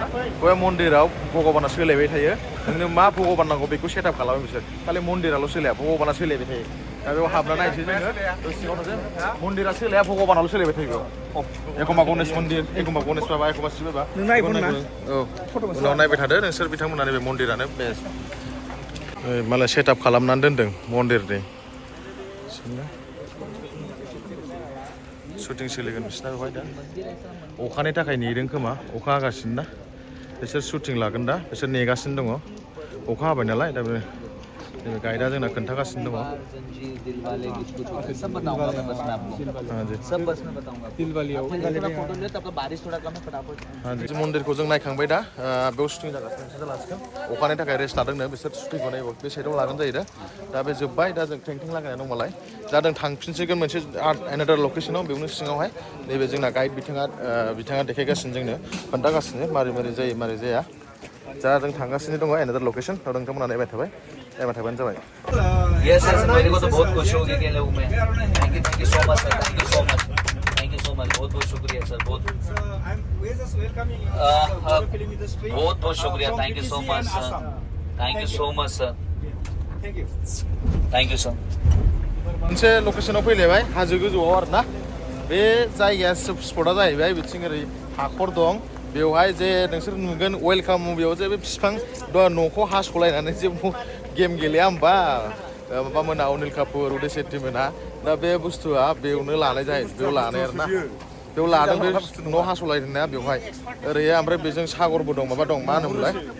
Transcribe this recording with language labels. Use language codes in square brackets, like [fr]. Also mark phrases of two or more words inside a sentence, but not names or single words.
[brx] बे मन्दिराव भगबाना सोलायबाय थायो नोंनो मा भगबान नांगौ बेखौ सेटआप खालामो बिसोर खालि मन्दिराल' सोलाया भगबाना सोलायबाय थायो दा बेयाव हाबना नायनोसै जोङो बे सिङाव थांसै मन्दिरा सोलाया भगबानाल' सोलायबाय थायो बेयाव एखमबा गणेश मन्दिर एखमबा गणेश बाबा एखमबा शिब बाबा औ उनाव नायबाय थादो नोंसोर बिथांमोना बे मन्दिरानो बेस्ट मालाय सेटआप खालामनानै दोनदों मन्दिरनि शुटिं सोलिगोन बिसिना बेवहाय दा अखानि थाखाय नेदों खोमा अखा हागासिनो ना बिसोर शुटिं लागोन दा बिसोर नेगासिनो दङ अखा हाबाय नालाय दा बे गाइडआ जोंना खोन्थागासिनो दङ [hi] सब बताऊंगा मैं बस में आपको सब बस में बताऊंगा फोटो ले तब बारिश थोड़ा कम है फटाफट [brx] मन्दिरखौ जों नायखांबाय दा बेयाव शुटिं जागासिनो बिसोर लासिगोन अखानि थाखाय रेस्ट लादोंनो बिसोर शुटिंखौ नायबो बे साइडआव लागोन जायो दा बे जोब्बाय दा जों टेंटिं लागायनाय दं मालाय दा जों थांफिनसिगोन मोनसे [en] another location [brx] बेयावनो सिङावहाय नैबे जोंना गाइड बिथाङा देखायगासिनो जोंनो खोन्थागासिनो मारै मारै जायो मारै जाया दा जों थांगासिनो दङ [en] another location [brx] दा नोंथांमोना नायबाय थाबानो जाबाय [en] yes sir [hi] मेरे को तो बहुत खुश हो गया कि लोग में [en] thank you so much sir thank you so much [hi] बहुत बहुत शुक्रिया सर बहुत बहुत शुक्रिया [en] thank you so much sir thank you sir [brx] मोनसे लकेसनाव फैलायबाय हाजो गोजौआव आरोना बे जायगाया स्पटआ जाहैबाय बिथिं ओरै हाखर दं बेवहाय जे नोंसोर नुगोन वेलकाम मुभियाव जे बे बिफां न'खौ हास'लायनानै जे गेम गेलेया होमबा माबा मोना अनिल कापुर उदय शेट्टी मोना दा बे बुस्थुआ बेयावनो लानाय जायो बेयाव लानाय आरोना बेयाव लादों बे न' हास'लायदोंना बेवहाय ओरै ओमफ्राय बेजों सागरबो दं माबा दं मा होनोमोनलाय